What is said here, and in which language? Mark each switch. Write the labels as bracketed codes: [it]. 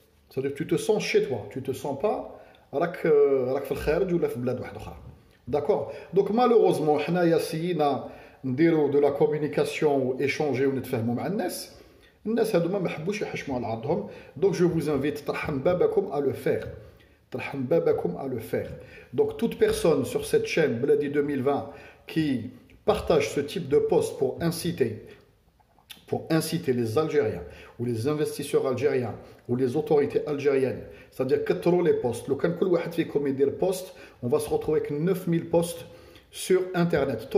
[fr] c'est-à-dire tu te sens chez toi, tu te sens pas [ar] راك في الخارج ولا في بلاد واحده اخرى. [fr] d'accord. donc malheureusement [ar] حنايا سينا نديروا [fr] de la communication [ar] و [fr] échanger [ar] ونتفاهموا مع الناس هذوما ما حبوش يحشموا على عرضهم. [fr] donc je vous invite [ar] ترحم بابكم [fr] à le faire. ترحم بابكم à le faire. donc toute personne sur cette chaîne Bladi 2020 qui partage ce type de post pour inciter les Algériens ou les investisseurs algériens ou les autorités algériennes, c'est-à-dire [ar] كثروا [fr] les posts. [ar] لو كان كل واحد فيكم يدير [fr] post, on va se retrouver avec 9000 posts sur internet.